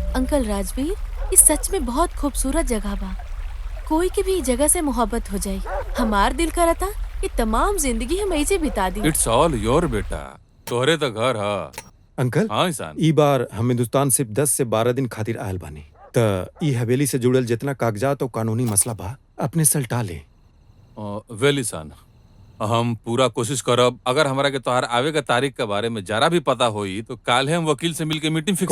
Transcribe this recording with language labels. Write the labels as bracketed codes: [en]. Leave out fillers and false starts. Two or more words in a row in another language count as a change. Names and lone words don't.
[bho] अंकल राजवीर, इस सच में बहुत खूबसूरत जगह बा। कोई के भी जगह से मोहब्बत हो जाई। हमार दिल करता कि तमाम जिंदगी हम ऐसे बिता दी। [en] It's all your [bho] बेटा, तोहरे तो घर हा। अंकल, हाँ इंसान। ई बार हम हिंदुस्तान सिर्फ 10 से 12 दिन खातिर आयल बानी। त ई हवेली से जुड़ल जितना कागजात और कानूनी मसला बा अपने सलटा ले। वेल इंसान, हम पूरा कोशिश करब। अगर हमरा के तोहार आवे के तारीख के बारे में जरा भी पता होई तो काल हम वकील से मिलके मीटिंग फिक्स